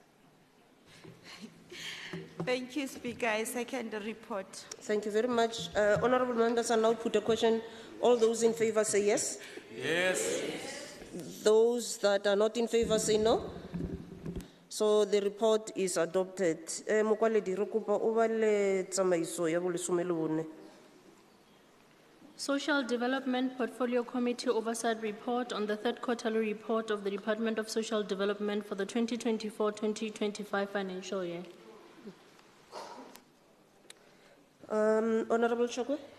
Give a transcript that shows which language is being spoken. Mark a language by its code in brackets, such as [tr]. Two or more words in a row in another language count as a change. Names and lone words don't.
[en] Thank you, Speaker. I second the report. Thank you very much. Honorable members, I now put a question. All those in favor say yes. Yes. Those that are not in favor say no. So the report is adopted. [tn] Mokwaledi, re kopa o bale tsamaiso ya bolesome le bone. [en] Social Development Portfolio Committee Oversight Report on the third quarterly report of the Department of Social Development for the 2024-2025 financial year. Honorable Chokwe.